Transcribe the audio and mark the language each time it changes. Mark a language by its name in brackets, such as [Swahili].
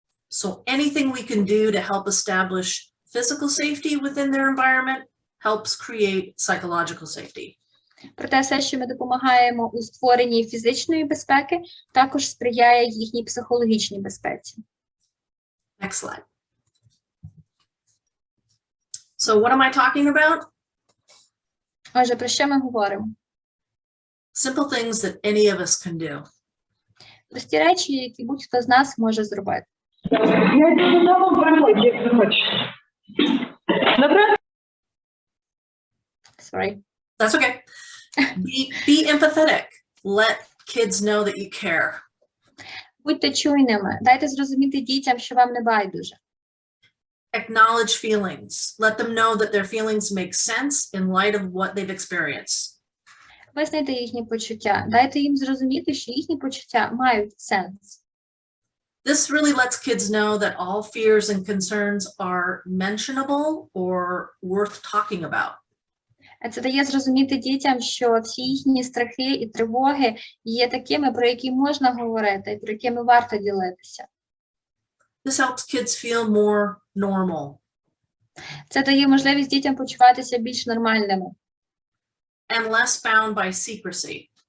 [English] So anything we can do to help establish physical safety within their environment helps create psychological safety. [Ukrainian] Проте все, що ми допомагаємо у створенні фізичної безпеки, також сприяє їхній психологічній безпеці. [English] Next slide. So what am I talking about? [Ukrainian] Отже, про що ми говоримо? [English] Simple things that any of us can do. [Ukrainian] Прості речі, які будь-хто з нас може зробити. [English] Sorry. That's okay. Be empathetic. Let kids know that you care. [Ukrainian] Будьте чуйними. Дайте зрозуміти дітям, що вам не байдуже. [English] Acknowledge feelings. Let them know that their feelings make sense in light of what they've experienced. [Ukrainian] Визнайте їхні почуття. Дайте їм зрозуміти, що їхні почуття мають сенс. [English] This really lets kids know that all fears and concerns are mentionable or worth talking about. [Ukrainian] Це дає зрозуміти дітям, що всі їхні страхи і тривоги є такими, про які можна говорити, і про якими варто ділитися. [English] This helps kids feel more normal. [Ukrainian] Це дає можливість дітям почуватися більш нормальними. [English] And less bound by secrecy.